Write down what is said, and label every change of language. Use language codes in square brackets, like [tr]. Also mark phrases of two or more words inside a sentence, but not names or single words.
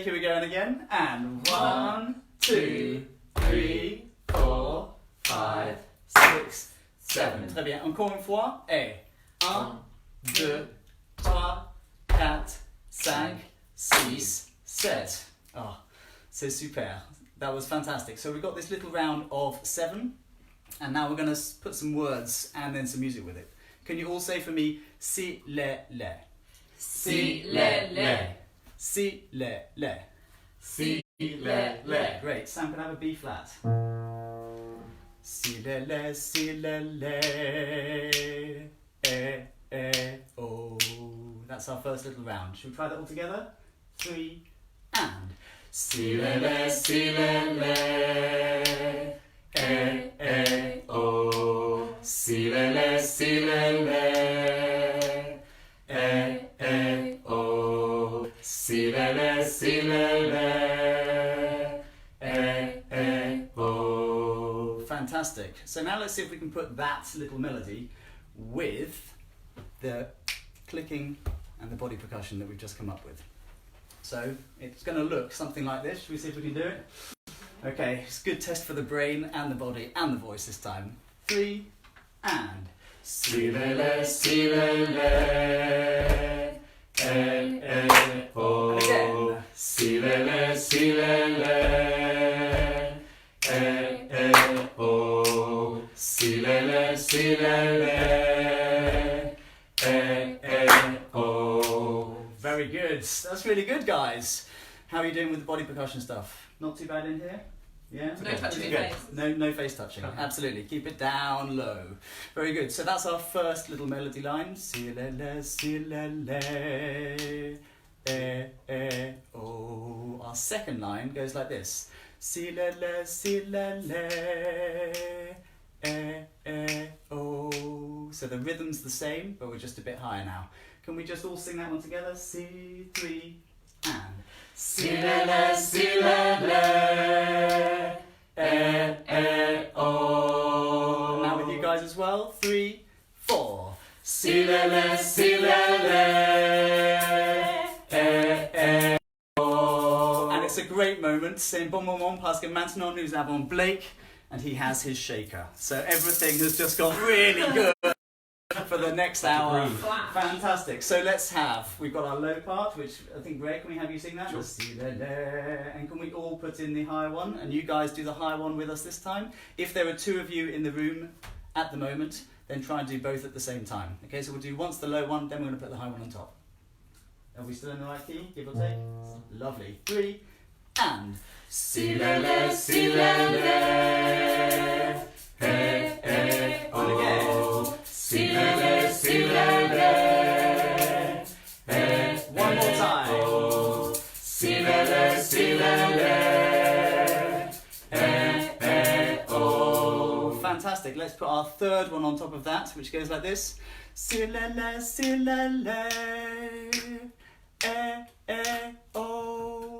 [en] Here we go, and again. And 1, 2, 3, 4, 5, 6, 7. [fr] Très bien. Encore une fois. Et 1, 2, 3, 4, 5, 6, 7. Oh, c'est super. [en] That was fantastic. So we've got this little round of 7, and now we're going to put some words and then some music with it. Can you all say for me, si, le, le? Si, le, le. Si, le, le. Si, le, le. Great. Sam, can I have a B flat? Si, le, le, oh. That's our first little round. Should we try that all together? 3, and. Si, le, le, oh. Si, le, oh. Si, le, oh. Fantastic. So now let's see if we can put that little melody with the clicking and the body percussion that we've just come up with. So it's going to look something like this. Should we see if we can do it? Okay, it's a good test for the brain and the body and the voice this time. 3, and. Si, le, le, oh. And again. Si, le, oh. Si, le, oh. Very good. That's really good, guys. How are you doing with the body percussion stuff? Not too bad in here? Yeah? No touching Good. face. No face touching. Absolutely. Keep it down low. Very good. So that's our first little melody line. Si, le, oh. Our second line goes like this. Si, le, oh. So the rhythm's the same, but we're just a bit higher now. Can we just all sing that one together? Si, 3, and. Si, le, oh. Now with you guys as well. 3, 4. Si, le, oh. And it's a great moment. [fr] C'est un bon moment parce que maintenant nous avons [en] Blake and he has his shaker. So everything has just got really good for the next hour. Fantastic. So we've got our low part, which I think, Ray, can we have you sing that? Sure. And can we all put in the higher one? And you guys do the higher one with us this time. If there are 2 of you in the room at the moment, then try and do both at the same time. Okay, so we'll do once the low one, then we're going to put the high one on top. Are we still in the right key, give or take? Lovely. 3, and. Si, le, and again. Si, le, one more time. Si, oh. Fantastic. Let's put our third one on top of that, which goes like this. Si, oh.